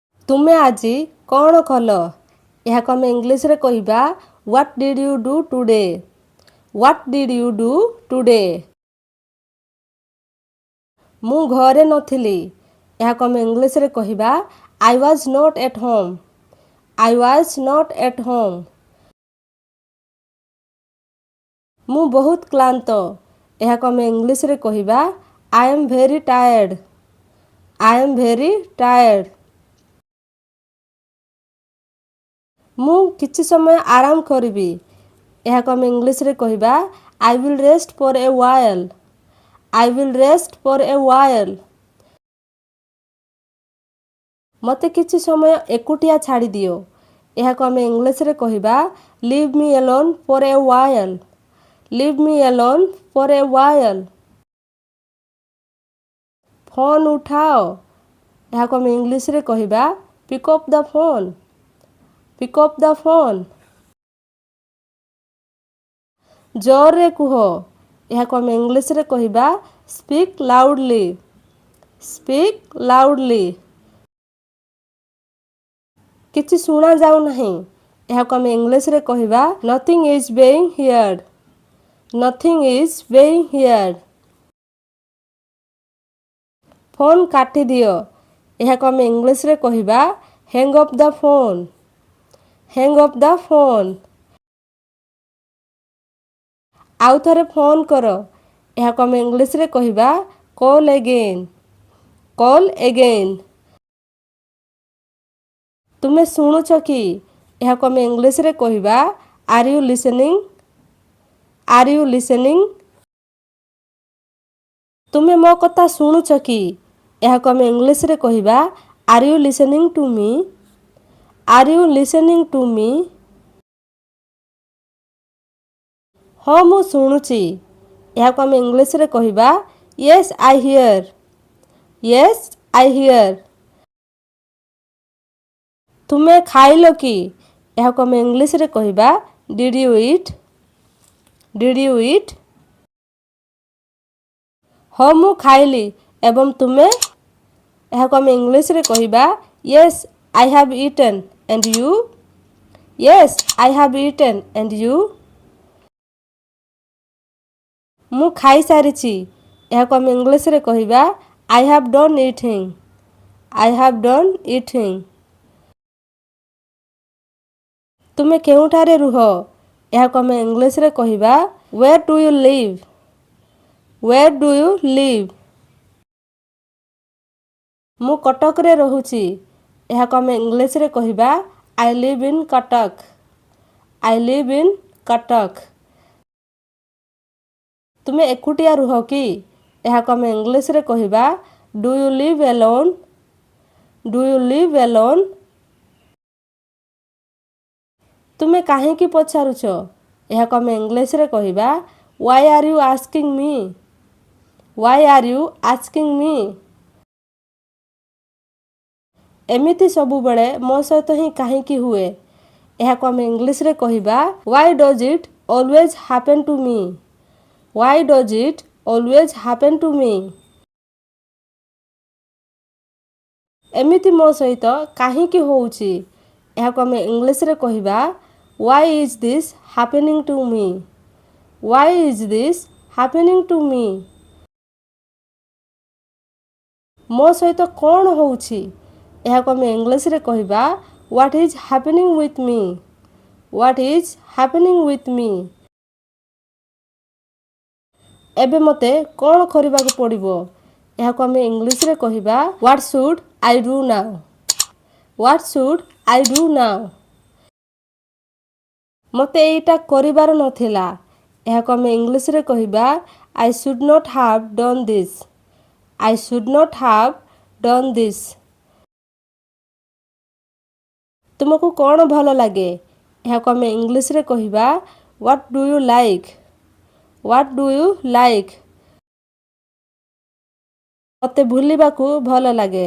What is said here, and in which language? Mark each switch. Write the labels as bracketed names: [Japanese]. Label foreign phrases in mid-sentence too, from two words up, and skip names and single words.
[Odia] ତୁମେ ଆଜି କ'ଣ କଲ? ଏହାକୁ ଆମେ ଇଂଲିଶରେ କହିବା [English] What did you do today? What did you do today? [Odia] ମୁଁ ଘରେ ନଥିଲି। ଏହାକୁ ଆମେ ଇଂଲିଶରେ କହିବା [English] I was not at home. I was not at home. [Odia] ମୁଁ ବହୁତ କ୍ଳାନ୍ତ। ଏହାକୁ ଆମେ ଇଂଲିଶରେ କହିବା [English] I am very tired. I am very tired. [Odia] ମୁଁ କିଛି ସମୟ ଆରାମ କରିବି। ଏହାକୁ ଆମେ ଇଂଲିଶରେ କହିବା [English] I will rest for a while. I will rest for a while. [Odia] ମୋତେ କିଛି ସମୟ ଏକୁଟିଆ ଛାଡ଼ିଦିଅ। ଏହାକୁ ଆମେ ଇଂଲିଶରେ କହିବା [English] Leave me alone for a while. Leave me alone for a while. [Odia] ଫୋନ୍ ଉଠାଅ। ଏହାକୁ ଆମେ ଇଂଲିଶରେ କହିବା [English] Pick up the phone. Pick up the phone. [Odia] ଜୋରରେ କୁହ। ଏହାକୁ ଆମେ ଇଂଲିଶରେ କହିବା [English] Speak loudly. Speak loudly. [Odia] କିଛି ଶୁଣାଯାଉ ନାହିଁ। ଏହାକୁ ଆମେ ଇଂଲିଶରେ କହିବା [English] Nothing is being heard. Nothing is being heard. [Odia] ଫୋନ୍ କାଟିଦିଅ। ଏହାକୁ ଆମେ ଇଂଲିଶରେ କହିବା [English] Hang up the phone. Hang up the phone. [Odia] ଆଉ ଥରେ ଫୋନ୍ କର। ଏହାକୁ ଆମେ ଇଂଲିଶରେ କହିବା [English] Call again. Call again. [Odia] ତୁମେ ଶୁଣୁଛ କି? ଏହାକୁ ଆମେ ଇଂଲିଶରେ କହିବା [English] Are you listening? Are you listening? [Odia] ତୁମେ ମୋ କଥା ଶୁଣୁଛ କି? ଏହାକୁ ଆମେ ଇଂଲିଶରେ କହିବା [English] Are you listening to me? Are you listening to me? [Odia] ହଁ ମୁଁ ଶୁଣୁଛି। ଏହାକୁ ଆମେ ଇଂଲିଶରେ କହିବା [English] Yes I hear. Yes I hear. [Odia] ତୁମେ ଖାଇଲ କି? ଏହାକୁ ଆମେ ଇଂଲିଶରେ କହିବା [English] Did you eat? Did you eat? [Odia] ହଁ ମୁଁ ଖାଇଲି। ଏବଂ ତୁମେ? ଏହାକୁ ଆମେ ଇଂଲିଶରେ କହିବା [English] Yes I have eaten. And you? Yes I have eaten. And you? [Odia] ମୁଁ ଖାଇସାରିଛି। ଏହାକୁ ଆମେ ଇଂଲିଶରେ କହିବା [English] I have done eating. I have done eating. [Odia] ତୁମେ କେଉଁଠାରେ ରୁହ? ଏହାକୁ ଆମେ ଇଂଲିଶରେ କହିବା [English] Where do you live? Where do you live? [Odia] ମୁଁ କଟକରେ ରହୁଛି। ଏହାକୁ ଆମେ ଇଂଲିଶରେ କହିବା [English] I live in Katak. I live in Katak. [Odia] ତୁମେ ଏକୁଟିଆ ରୁହ କି? ଏହାକୁ ଆମେ ଇଂଲିଶରେ କହିବା [English] Do you live alone? Do you live alone? [Odia] ତୁମେ କାହିଁକି ପଚାରୁଛ? ଏହାକୁ ଆମେ ଇଂଲିଶରେ କହିବା [English] Why are you asking me? Why are you asking me? [Odia] ଏମିତି ସବୁବେଳେ ମୋ ସହିତ ହିଁ କାହିଁକି ହୁଏ? ଏହାକୁ ଆମେ ଇଂଲିଶରେ କହିବା [English] Why does it always happen to me? Why does it always happen to me? [Odia] ଏମିତି ମୋ ସହିତ କାହିଁକି ହେଉଛି? ଏହାକୁ ଆମେ ଇଂଲିଶରେ କହିବା [English] Why is this happening to me? Why is this happening to me? [Odia] ମୋ ସହିତ କ'ଣ ହେଉଛି? ଏହାକୁ ଆମେ ଇଂଲିଶରେ କହିବା [English] What is happening with me? What is happening with me? [Odia] ଏବେ ମୋତେ କ'ଣ କରିବାକୁ ପଡ଼ିବ? ଏହାକୁ ଆମେ ଇଂଲିଶରେ କହିବା [English] What should I do now? What should I do now? [Odia] ମୋତେ ଏଇଟା କରିବାର ନଥିଲା। ଏହାକୁ ଆମେ ଇଂଲିଶରେ କହିବା [English] I should not have done this. I should not have done this. [Odia] ତୁମକୁ କ'ଣ ଭଲ ଲାଗେ? ଏହାକୁ ଆମେ ଇଂଲିଶରେ କହିବା [English] What do you like? What do you like? [Odia] ମୋତେ ବୁଲିବାକୁ ଭଲ ଲାଗେ।